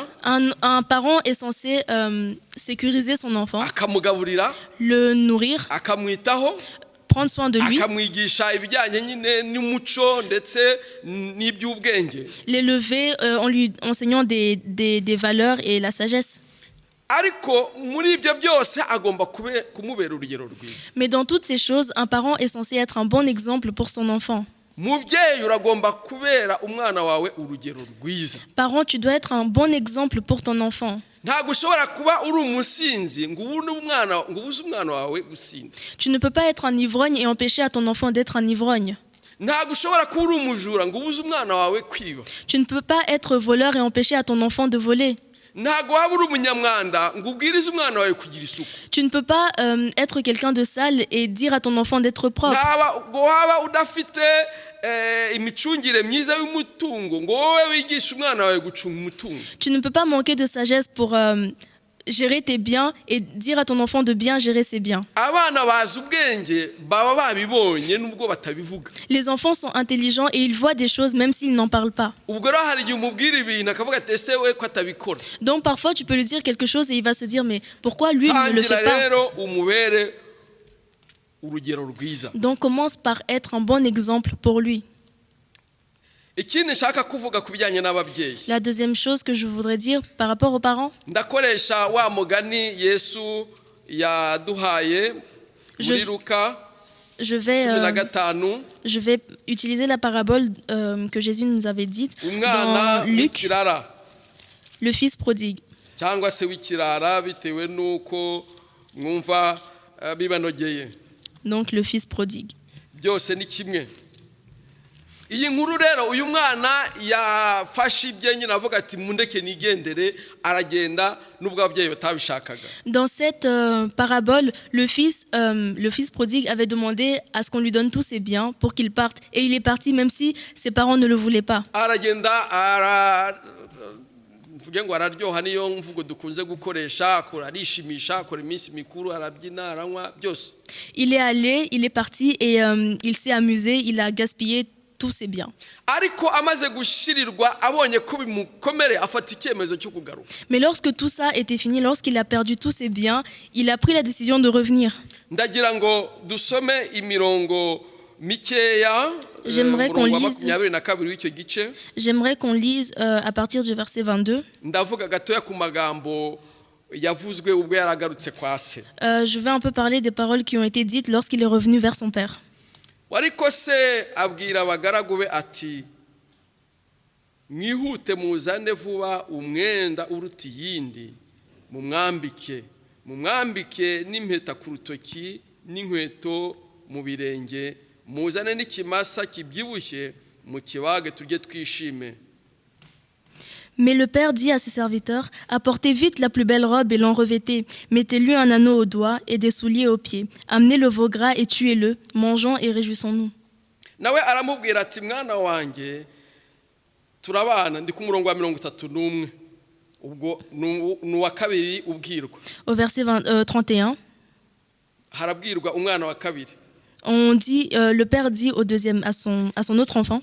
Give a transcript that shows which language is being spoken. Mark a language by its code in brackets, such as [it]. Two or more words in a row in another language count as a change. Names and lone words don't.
[fr] Un parent est censé sécuriser son enfant, [rw] Akamugaburira, [fr] le nourrir, [rw] akamwitaho, [fr] prendre soin de lui, [rw] akamwigisha ibijyanye nyine n'umuco ndetse n'iby'ubwenge. [fr] l'élever en lui enseignant des valeurs et la sagesse. [rw] Ariko muri ibyo byose agomba kumubera urugero rwiza. [fr] Mais dans toutes ces choses, un parent est censé être un bon exemple pour son enfant. [rw] Mubyeyi uragomba kubera umwana wawe urugero rwiza. [fr] Parent, tu dois être un bon exemple pour ton enfant. [rw] Ntabwo ushobora kuba uri umusinzi ngo ubuze umwana wawe gusinda. [fr] Tu ne peux pas être un ivrogne et empêcher à ton enfant d'être un ivrogne. [rw] Ntabwo ushobora kuba uri umujura ngo ubuze umwana wawe kwiba. [fr] Tu ne peux pas être voleur et empêcher à ton enfant de voler. [rw] Ntabwo waba uri umunyamwanda ngo ubwirize umwana wawe kugira isuku. [fr] Tu ne peux pas être quelqu'un de sale et dire à ton enfant d'être propre. [rw] Ntabwo waba udafite imicungire myiza y'umutungo ngo wowe wigishe umwana wawe gucunga umutungo. [fr] Tu ne peux pas manquer de sagesse pour gérer tes biens et dire à ton enfant de bien gérer ses biens. [rw] abana bazi ubwenge baba babibonye nubwo batabivuga. [fr] Les enfants sont intelligents et ils voient des choses même s'ils n'en parlent pas. [rw] ubwo rero hari igihe umubwira ibintu akavuga ati ese we ko atabikora. [fr] Donc parfois tu peux lui dire quelque chose et il va se dire mais pourquoi lui il ne le [rw] tangira [fr] fait pas? [rw] rero umubere urugero rwiza. [fr] Donc commence par être un bon exemple pour lui. [rw] ikindi nshaka kuvuga ku bijyanye n'ababyeyi, [fr] La deuxième chose que je voudrais dire par rapport aux parents, [rw] ndakoresha wa mugani Yesu yaduhaye muri Luka [fr] je vais 15 utiliser la parabole que Jésus nous avait dite [rw] umwana [fr] dans Luc, [rw] w'ikirara [fr] le fils prodigue. [rw] cyangwa se w'ikirara bitewe n'uko mwumva bibanogeye. [fr] Donc le fils prodigue. [rw] byose ni kimwe. iyi nkuru rero uyu mwana yafashe ibye nyine avuga ati mundeke nigendere, aragenda nubwo ababyeyi batabishakaga. [fr] Dans cette parabole, le fils prodigue avait demandé à ce qu'on lui donne tous ses biens pour qu'il parte. Et il est parti même si ses parents ne le voulaient pas. [rw] aragenda mvuge ngo araryoha, niyo mvugo dukunze gukoresha, arishimisha, akora iminsi mikuru, arabyina, aranywa byose. [fr] Il est allé, il est parti et il s'est amusé, il a gaspillé tous ses biens. [rw] ariko amaze gushirirwa abonye ko bimukomere afata icyemezo cyo kugaruka. [fr] Mais lorsque tout ça était fini, lorsqu'il a perdu tous ses biens, il a pris la décision de revenir. [rw] ndagira ngo dusome imirongo mikeya. [fr] J'aimerais qu'on lise. [rw] 22 w'icyo gice. [fr] J'aimerais qu'on lise à partir du verset 22. [rw] ndavuga gatoya ku magambo yavuzwe ubwo yaragarutse kwa se. [fr] Je vais un peu parler des paroles qui ont été dites lorsqu'il est revenu vers son père. [rw] ariko se abwira abagaragu be ati mwihute muzane vuba umwenda uruta iyindi mumwambike n'impeta ku rutoki n'inkweto mu birenge, muzane n'ikimasa kibyibushye mu kibage turye twishime. [fr] Mais le père dit à ses serviteurs, apportez vite la plus belle robe et l'en revêtez. Mettez-lui un anneau au doigt et des souliers aux pieds. Amenez le veau gras et tuez-le. Mangeons et réjouissons-nous. [rw] nawe aramubwira ati mwana wanjye turabana. ndi ku murongo wa 31 ubwo n'uwa kabiri ubwirwa. [fr] Au verset 31, [rw] harabwirwa umwana wa kabiri. [fr] on dit, le père dit au deuxième, à son autre enfant,